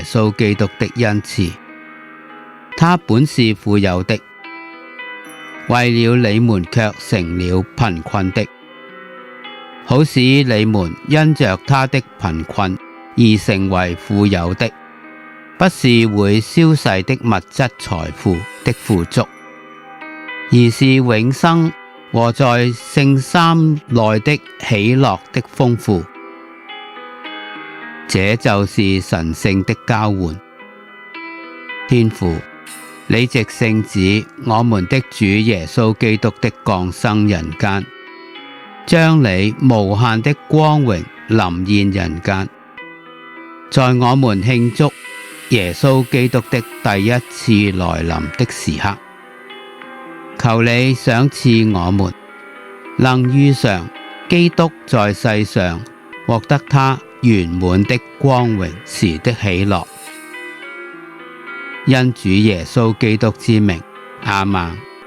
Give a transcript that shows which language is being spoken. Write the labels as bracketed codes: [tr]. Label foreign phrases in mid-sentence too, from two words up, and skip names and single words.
[zh] 穌基督的恩賜，他本是富有的，為了你們卻成了貧困的，好使你們因着他的貧困而成為富有的，不是會消逝的物質財富的富足，而是永生和在聖三內的喜樂的豐富。這就是神聖的交換。天父，你藉聖子我們的主耶穌基督的降生人間，將你無限的光榮臨現人間，在我們慶祝耶穌基督的第一次來臨的時刻，求你賞賜我們，能遇上基督在世上獲得他圓滿的光榮時的喜樂。因主耶穌基督之名，阿們。